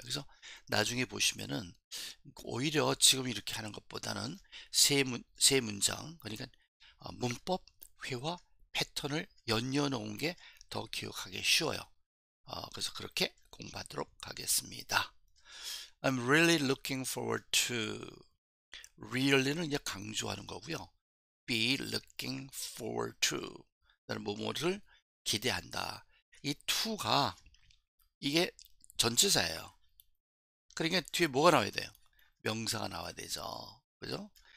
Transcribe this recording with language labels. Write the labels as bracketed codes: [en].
[ko] 그래서 나중에 보시면은 오히려 지금 이렇게 하는 것보다는 세 문장, 그러니까 문법, 회화, 패턴을 연이어 놓은 게 더 기억하기 쉬워요. 그래서 그렇게 공부하도록 하겠습니다. [en] I'm really looking forward to. [ko] really는 이제 강조하는 거고요. [en] be looking forward to. [ko] 나는 뭐뭐를 기대한다. 이 to가 이게 전치사예요. 그러니까 뒤에 뭐가 나와야 돼요? 명사가 나와야 되죠. 그죠?